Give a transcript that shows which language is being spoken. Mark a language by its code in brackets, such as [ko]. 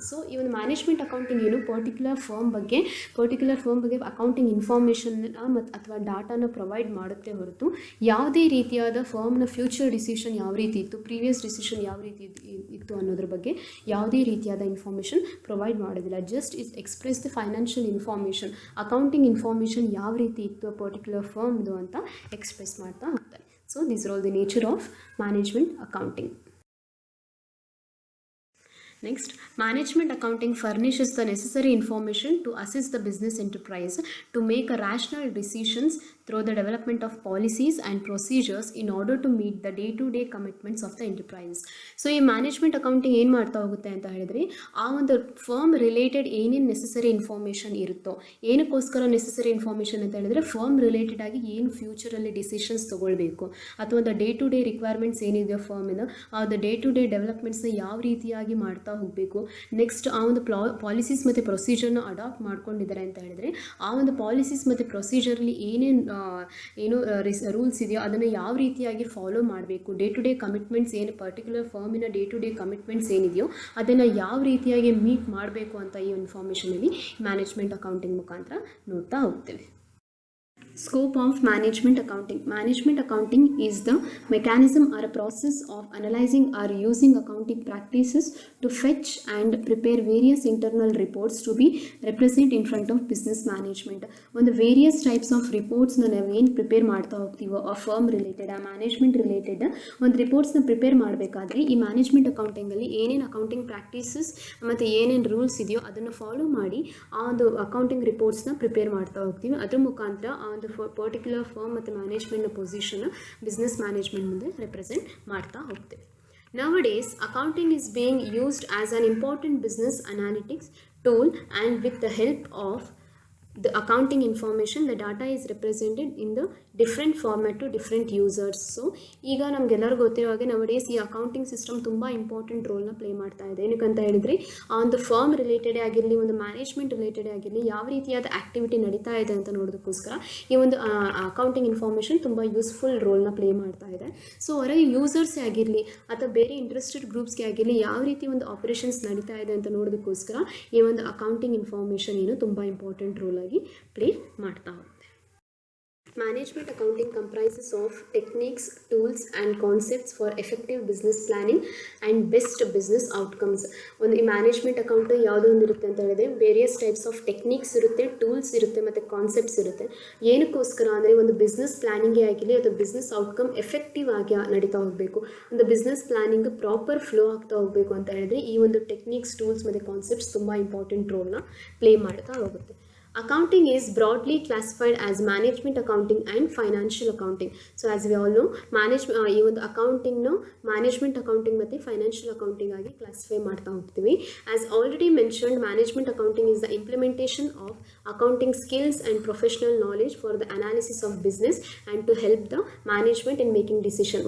[kn] So ಈ ಒಂದು management accounting ಏನು ಪರ್ಟಿಕ್ಯುಲರ್ ಫರ್ಮ್ ಬಗ್ಗೆ ಅಕೌಂಟಿಂಗ್ ಇನ್ಫಾರ್ಮೇಷನ್ನ ಮತ್ತು ಅಥವಾ ಡಾಟಾನ ಪ್ರೊವೈಡ್ ಮಾಡುತ್ತೆ ಹೊರತು ಯಾವುದೇ ರೀತಿಯಾದ ಫರ್ಮ್ನ ಫ್ಯೂಚರ್ ಡಿಸಿಷನ್ ಯಾವ ರೀತಿ ಇತ್ತು, ಪ್ರೀವಿಯಸ್ ಡಿಸಿಷನ್ ಯಾವ ರೀತಿ ಇತ್ತು ಅನ್ನೋದ್ರ ಬಗ್ಗೆ ಯಾವುದೇ ರೀತಿಯಾದ ಇನ್ಫಾರ್ಮೇಷನ್ ಪ್ರೊವೈಡ್ ಮಾಡೋದಿಲ್ಲ. [en] just is express the financial information, [kn] accounting information ಯಾವ ರೀತಿ ಇತ್ತು ಪರ್ಟಿಕ್ಯುಲರ್ ಫರ್ಮ್ದು ಅಂತ ಎಕ್ಸ್ಪ್ರೆಸ್ ಮಾಡ್ತಾ ಹೋಗ್ತಾರೆ. [en] So these are all the nature of management accounting. Next, management accounting furnishes the necessary information to assist the business enterprise to make a rational decisions through the development of policies and procedures in order to meet the day-to-day commitments of the enterprise. [kn] So ಈ management accounting ಏನು ಮಾಡ್ತಾ ಹೋಗುತ್ತೆ ಅಂತ ಹೇಳಿದ್ರೆ, ಆ ಒಂದು firm related ಏನೇನು necessary information ಇರುತ್ತೋ, ಏನಕ್ಕೋಸ್ಕರ ನೆಸೆಸರಿ ಇನ್ಫಾರ್ಮೇಷನ್ ಅಂತ ಹೇಳಿದ್ರೆ ಫರ್ಮ್ ರಿಲೇಟೆಡ್ ಆಗಿ ಏನು ಫ್ಯೂಚರಲ್ಲಿ ಡಿಸಿಷನ್ಸ್ ತೊಗೊಳ್ಬೇಕು ಅಥವಾ [en] the day to day requirements [kn] ಏನಿದೆಯೋ ಫರ್ಮಿನ ಆ ಡೇ ಟು ಡೇ ಡೆವಲಪ್ಮೆಂಟ್ಸ್ನ ಯಾವ ರೀತಿಯಾಗಿ ಮಾಡ್ತಾ ಹೋಗಬೇಕು, ನೆಕ್ಸ್ಟ್ ಆ ಒಂದು ಪಾಲಿಸೀಸ್ ಮತ್ತು ಪ್ರೊಸೀಜರ್ನ ಅಡಾಪ್ಟ್ ಮಾಡ್ಕೊಂಡಿದ್ದಾರೆ ಅಂತ ಹೇಳಿದ್ರೆ ಆ ಒಂದು ಪಾಲಿಸೀಸ್ ಮತ್ತು ಪ್ರೊಸೀಜರ್ಲಿ ಏನು ರೂಲ್ಸ್ ಇದೆಯೋ ಅದನ್ನು ಯಾವ ರೀತಿಯಾಗಿ ಫಾಲೋ ಮಾಡಬೇಕು, ಡೇ ಟು ಡೇ ಕಮಿಟ್ಮೆಂಟ್ಸ್ ಏನು particular ಫರ್ಮಿನ day to day commitments ಏನಿದೆಯೋ ಅದನ್ನು ಯಾವ ರೀತಿಯಾಗಿ ಮೀಟ್ ಮಾಡಬೇಕು ಅಂತ ಈ ಇನ್ಫಾರ್ಮೇಷನಲ್ಲಿ ಮ್ಯಾನೇಜ್ಮೆಂಟ್ ಅಕೌಂಟಿಂಗ್ ಮುಖಾಂತರ ನೋಡ್ತಾ ಹೋಗ್ತೇವೆ. [en] Scope of management accounting. Management accounting is the mechanism or a process of analyzing or using accounting practices to fetch and prepare various internal reports to be represented in front of business management. [kn] ಒಂದು various types of ರಿಪೋರ್ಟ್ಸ್ನ ನಾವೇನು prepare ಮಾಡ್ತಾ ಹೋಗ್ತೀವೋ ಆ firm related ಆ management related ಒಂದು ರಿಪೋರ್ಟ್ಸ್ನ prepare ಮಾಡಬೇಕಾದ್ರೆ ಈ management ಅಕೌಂಟಿಂಗಲ್ಲಿ ಏನೇನು accounting practices ಮತ್ತು ಏನೇನು ರೂಲ್ಸ್ ಇದೆಯೋ ಅದನ್ನು ಫಾಲೋ ಮಾಡಿ ಆ ಒಂದು ಅಕೌಂಟಿಂಗ್ ರಿಪೋರ್ಟ್ಸ್ನ ಪ್ರಿಪೇರ್ ಮಾಡ್ತಾ ಹೋಗ್ತೀವಿ. ಅದ್ರ ಮುಖಾಂತರ ಆ ಒಂದು ಪರ್ಟಿಕ್ಯುಲರ್ ಫರ್ಮ್ ಮತ್ತು ಮ್ಯಾನೇಜ್ಮೆಂಟ್ನ ಪೊಸಿಷನ್ನ ಬಿಸ್ನೆಸ್ ಮ್ಯಾನೇಜ್ಮೆಂಟ್ ಮುಂದೆ ರೆಪ್ರೆಸೆಂಟ್ ಮಾಡ್ತಾ ಹೋಗ್ತೇವೆ. [en] Nowadays, accounting is being used as an important business analytics tool, and with the help of the accounting information, the data is represented in the different format to different users. [kn] So ಈಗ ನಮಗೆಲ್ಲರಿಗೂ ಗೊತ್ತಿರೋ ಹಾಗೆ nowadays ಈ accounting system ತುಂಬ important ರೋಲ್ನ play ಮಾಡ್ತಾ ಇದೆ. ಏನಕ್ಕಂತ ಹೇಳಿದರೆ ಆ ಒಂದು ಫರ್ಮ್ ರಿಲೇಟೆಡೇ ಆಗಿರಲಿ ಒಂದು ಮ್ಯಾನೇಜ್ಮೆಂಟ್ ರಿಲೇಟೆಡೇ ಆಗಿರಲಿ ಯಾವ ರೀತಿಯಾದ ಆ್ಯಕ್ಟಿವಿಟಿ ನಡೀತಾ ಇದೆ ಅಂತ ನೋಡೋದಕ್ಕೋಸ್ಕರ ಈ ಒಂದು ಅಕೌಂಟಿಂಗ್ ಇನ್ಫಾರ್ಮೇಷನ್ ತುಂಬ ಯೂಸ್ಫುಲ್ ರೋಲ್ನ ಪ್ಲೇ ಮಾಡ್ತಾ ಇದೆ. ಸೊ ಹೊರಗೆ ಯೂಸರ್ಸೇ ಆಗಿರಲಿ ಅಥವಾ ಬೇರೆ ಇಂಟ್ರೆಸ್ಟೆಡ್ ಗ್ರೂಪ್ಸ್ಗೆ ಆಗಿರಲಿ ಯಾವ ರೀತಿ ಒಂದು ಆಪರೇಷನ್ಸ್ ನಡೀತಾ ಇದೆ ಅಂತ ನೋಡೋದಕ್ಕೋಸ್ಕರ ಈ ಒಂದು ಅಕೌಂಟಿಂಗ್ ಇನ್ಫಾರ್ಮೇಷನ್ ಏನು ತುಂಬ ಇಂಪಾರ್ಟೆಂಟ್ ರೋಲ್ ಆಗಿ ಪ್ಲೇ ಮಾಡ್ತಾ ಹೋಗುತ್ತೆ. [en] Management accounting comprises of techniques, tools and concepts for effective business planning and best business outcomes. [kn] ಒಂದು ಈ ಮ್ಯಾನೇಜ್ಮೆಂಟ್ ಅಕೌಂಟ್ ಯಾವುದೋ ಒಂದು ಇರುತ್ತೆ ಅಂತ ಹೇಳಿದ್ರೆ ವೇರಿಯಸ್ ಟೈಪ್ಸ್ ಆಫ್ ಟೆಕ್ನಿಕ್ಸ್ ಇರುತ್ತೆ, ಟೂಲ್ಸ್ ಇರುತ್ತೆ ಮತ್ತು ಕಾನ್ಸೆಪ್ಟ್ಸ್ ಇರುತ್ತೆ. ಏನಕ್ಕೋಸ್ಕರ ಅಂದರೆ ಒಂದು ಬಿಸ್ನೆಸ್ ಪ್ಲಾನಿಂಗೇ ಆಗಿರಲಿ ಅಥವಾ ಬಿಸ್ನೆಸ್ ಔಟ್ಕಮ್ ಎಫೆಕ್ಟಿವ್ ಆಗಿ ನಡೀತಾ ಹೋಗಬೇಕು, ಒಂದು ಬಿಸ್ನೆಸ್ ಪ್ಲಾನಿಂಗ್ ಪ್ರಾಪರ್ ಫ್ಲೋ ಆಗ್ತಾ ಹೋಗಬೇಕು ಅಂತ ಹೇಳಿದ್ರೆ ಈ ಒಂದು ಟೆಕ್ನಿಕ್ಸ್, ಟೂಲ್ಸ್ ಮತ್ತು ಕಾನ್ಸೆಪ್ಟ್ಸ್ ತುಂಬ ಇಂಪಾರ್ಟೆಂಟ್ ರೋಲ್ನ ಪ್ಲೇ ಮಾಡ್ತಾ ಹೋಗುತ್ತೆ. [en] Accounting is broadly classified as management accounting and financial accounting. So as we all know, [kn] ಈ ಒಂದು ಅಕೌಂಟಿಂಗ್ನ ಮ್ಯಾನೇಜ್ಮೆಂಟ್ ಅಕೌಂಟಿಂಗ್ ಮತ್ತು ಫೈನಾನ್ಷಿಯಲ್ ಅಕೌಂಟಿಂಗ್ ಆಗಿ ಕ್ಲಾಸಿಫೈ ಮಾಡ್ತಾ ಹೋಗ್ತೀವಿ. [en] As already mentioned, management accounting is the implementation of accounting skills and professional knowledge for the analysis of business and to help the management in making decision.